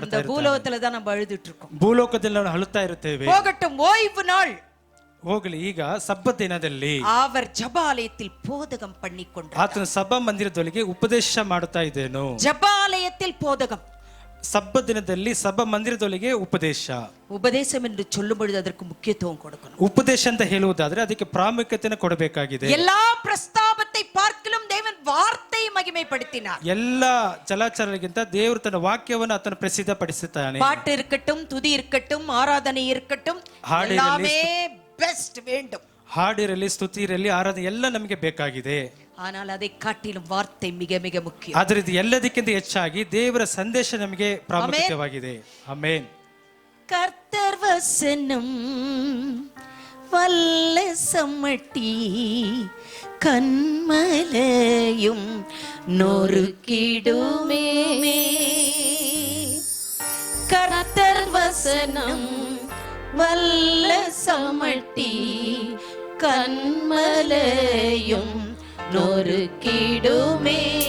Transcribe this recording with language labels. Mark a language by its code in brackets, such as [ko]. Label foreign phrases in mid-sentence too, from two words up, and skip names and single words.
[ta] இந்த [kn] ಇರ್ತಾನೆ. [ta] பூலோகத்துல தான் நம்ம அழுதுட்டு இருக்கோம். [kn] ಭೂಲೋಕದಲ್ಲಿ ನಾವು ಅಳುತ್ತಾ ಇರುತ್ತೇವೆ. [ta] போகட்டும், ஓய்வு நாள் [kn] ಹೋಗಲಿ. ಈಗ ಸಬ್ಬತ್ ದಿನದಲ್ಲಿ [ta] அவர் ஜபாலயத்தில் போதகம் பண்ணிக்கொண்டார். [kn] ಆತನ ಸಭಾ ಮಂದಿರದೊಳಗೆ ಉಪದೇಶ ಮಾಡುತ್ತಾ ಇದ್ದೇನು. [ta] ஜபாலயத்தில் போதகம். [kn] ಸಬ್ಬತ್ ದಿನದಲ್ಲಿ ಸಭಾ ಮಂದಿರದೊಳಗೆ ಉಪದೇಶ. [ta] உபதேசம் என்று சொல்லும் பொழுது அதற்கு முக்கியத்துவம் கொடுக்கணும். [kn] ಉಪದೇಶ ಅಂತ ಹೇಳುವುದಾದ್ರೆ ಅದಕ್ಕೆ ಪ್ರಾಮುಖ್ಯತೆಯನ್ನು ಕೊಡಬೇಕಾಗಿದೆ. [ta] எல்லா பிரஸ்தாபத்தை பார்க்கலும் தேவன் வார்த்தையை மகிமைப்படுத்தினார். [kn] ಎಲ್ಲ ಚಲಾಚಲರಿಗಿಂತ ದೇವರು ತನ್ನ ವಾಕ್ಯವನ್ನು ಆತನ ಪ್ರಸಿದ್ಧಪಡಿಸುತ್ತಾನೆ. [ta] பாட்டு இருக்கட்டும், துதி இருக்கட்டும், ஆராதனை இருக்கட்டும், [kn] ಹಾಡಿರಲಿ, [ta] எல்லாமே பெஸ்ட் வேண்டும். [kn] ಹಾಡಿರಲಿ, ಸ್ತುತಿ ಇರಲಿ, ಆರಾಧನೆ ಎಲ್ಲ ನಮಗೆ ಬೇಕಾಗಿದೆ. [ta] ஆனால் அதை காட்டிலும் வார்த்தை மிக மிக முக்கியம். [kn] ಆದ್ರೆ ಇದು ಎಲ್ಲದಕ್ಕಿಂತ ಹೆಚ್ಚಾಗಿ ದೇವರ ಸಂದೇಶ ನಮಗೆ ಪ್ರಾಮುಖ್ಯವಾಗಿದೆ. ಆಮೆನ್. [ta] கர்த்தர் வசனம் வல்ல சம்மட்டி கண்மலையும் நொறுக்கிடுமே. கர்த்தர் வசனம் வல்ல சமட்டி கண்மலையும் நொறுக்கிடுமே.